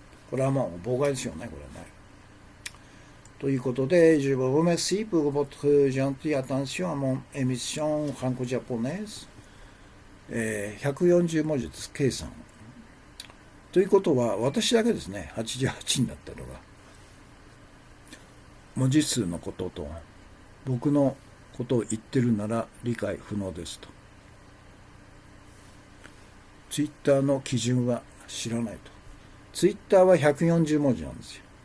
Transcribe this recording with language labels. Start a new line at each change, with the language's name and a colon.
Japanese: これはもう妨害ですよね、これね。ということで、
French: je vous remercie pour votre gentille attention à mon émission franco-japonaise。
Japanese: 140文字です、計算。ということは、私だけですね、88になったのが。文字数のことと、僕のことを言ってるなら理解不能ですと。ツイッターの基準は知らないと。ツイッターは140文字なんですよ。